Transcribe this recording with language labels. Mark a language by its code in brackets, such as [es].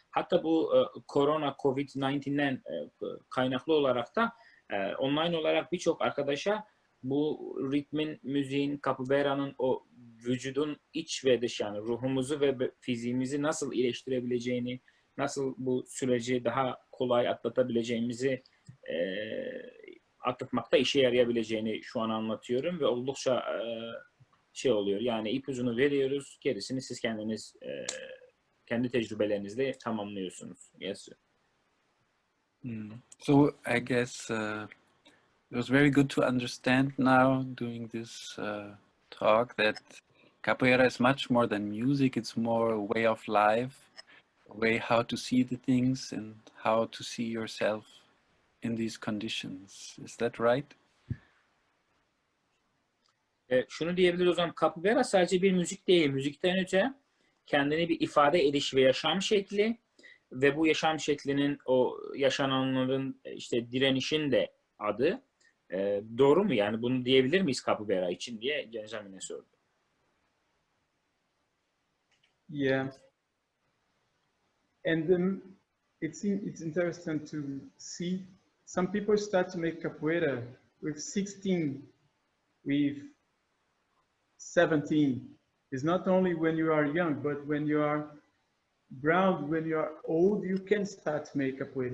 [tr] Hatta bu korona, Covid-19'den kaynaklı olarak da online olarak birçok arkadaşa bu ritmin, müziğin, Capoeira'nın o vücudun iç ve dış, yani ruhumuzu ve fiziğimizi nasıl iyileştirebileceğini, nasıl bu süreci daha kolay atlatabileceğimizi atlatmakta işe yarayabileceğini şu an anlatıyorum ve oldukça şey oluyor. Yani ipucunu veriyoruz, gerisini siz kendiniz kendi tecrübelerinizle tamamlıyorsunuz. [en] Yes. So I guess it was very good to understand now doing this talk that capoeira is much more than music. It's more a way of life, a way how to see the things and how to see yourself in these conditions. Is that right? [tr] Şunu diyebiliriz o zaman, Capoeira sadece bir müzik değil. Müzikten öte kendini bir ifade ediş ve yaşam şekli ve bu yaşam şeklinin o yaşananların işte direnişin de adı. Doğru mu? Yani bunu diyebilir miyiz Capoeira için diye Benjamin'e sordu. [en] Yeah, and then it's interesting to see some people start to make capoeira with 16, with 17. It's not only when you are young, but when you are ground, when you are old, you can start to make capoeira.